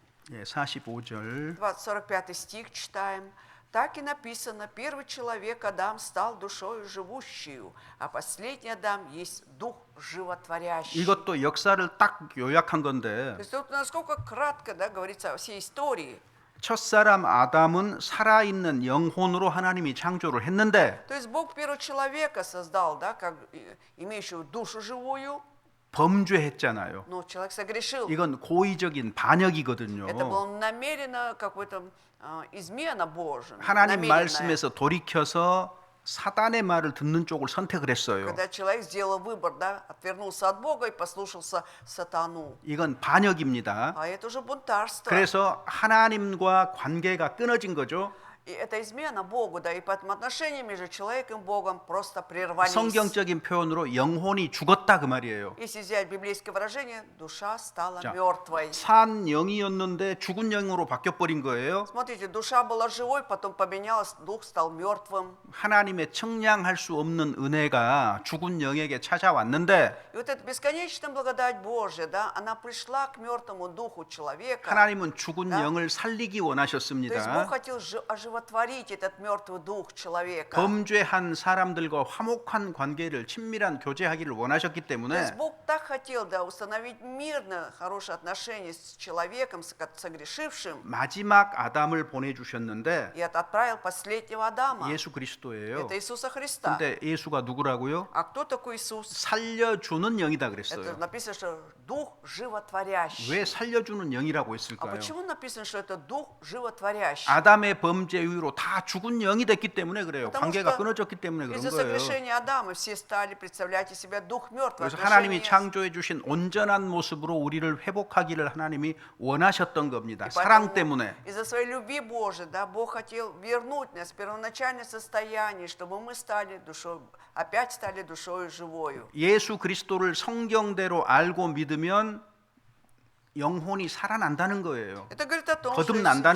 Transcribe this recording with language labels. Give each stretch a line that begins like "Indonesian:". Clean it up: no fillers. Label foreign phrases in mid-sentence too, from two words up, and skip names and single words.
Korean: 예, 45절.
Russian: 45 стих читаем. Так и написано, первый человек Адам стал душою живущую, а последний Адам есть дух животворящий.
Korean: 이것도 역사를 딱 요약한
Russian: То
Korean: 건데
Russian: есть тут насколько кратко, да, говорится о всей истории.
Korean: 첫사람 아담은 살아있는 영혼으로 하나님이 창조를 했는데
Russian: То есть Бог первого человека создал, да, как имеющего душу живую,
Korean: 범죄했잖아요.
Russian: но человек согрешил.
Korean: 이건 고의적인 반역이거든요.
Russian: Это было намеренно какой-то измена Божия.
Korean: 하나님
Russian: намеренная.
Korean: 말씀에서 돌이켜서 사단의 말을 듣는 쪽을 선택을 했어요.
Russian: Когда человек сделал выбор, да, отвернулся от Бога и послушался сатану.
Korean: 이건 반역입니다.
Russian: А это уже бунтарство.
Korean: 그래서 하나님과 관계가 끊어진 거죠.
Russian: И это измена Богу, да, и поэтому отношения между человеком и Богом просто прервались.
Korean: 성경적인 표현으로 영혼이 죽었다 그 말이에요.
Russian: Если взять библейское выражение, душа стала
Korean: 자,
Russian: мертвой.
Korean: 산 영이었는데 죽은 영으로 바뀌어 버린 거예요.
Russian: Смотрите, душа была живой, потом поменялась, дух стал мертвым.
Korean: 하나님의 청량할 수 없는 은혜가 죽은 영에게 찾아왔는데
Russian: И вот эта бесконечная благодать Божья, да, она пришла к мертвому духу человека.
Korean: 하나님은 죽은
Russian: Да.
Korean: 영을 살리기
Russian: То есть Бог
Korean: 원하셨습니다.
Russian: хотел оживотворить этот мертвый дух человека.
Korean: 범죄한 사람들과 화목한 관계를 친밀한 교제하기를 원하셨기
Russian: То есть
Korean: 때문에
Russian: Бог так хотел, да, установить мирно хорошие отношения с человеком, согрешившим,
Korean: 마지막 아담을 보내주셨는데
Russian: и отправил последнего Адама.
Korean: 예수 그리스도예요.
Russian: Это Иисуса Христа.
Korean: 근데 예수가 누구라고요?
Russian: А кто такой Иисус?
Korean: 살려주는 영이다
Russian: Это
Korean: 그랬어요.
Russian: написано, что дух животворящий.
Korean: 왜 살려주는 영이라고
Russian: А
Korean: 했을까요?
Russian: почему написано, что это дух животворящий?
Korean: 아담의 범죄 이후로 다 죽은 영이 됐기 때문에 그래요.
Russian: Потому
Korean: 관계가
Russian: что
Korean: 끊어졌기 때문에 그런
Russian: Из-за
Korean: 거예요.
Russian: совершения Адама все стали представлять из себя дух мертвый.
Korean: 그래서 하나님이 창조해 주신 온전한 모습으로 우리를 회복하기를 하나님이 원하셨던 겁니다. 사랑 때문에.
Russian: Из-за своей любви Божией, да, Бог хотел вернуть нас в первоначальное состояние, чтобы мы стали душой, опять стали душой живою.
Korean: 예수 그리스도를 성경대로 알고 믿으면 영혼이 살아난다는 거예요.
Russian: Это говорит о том, что
Korean: 거듭난다는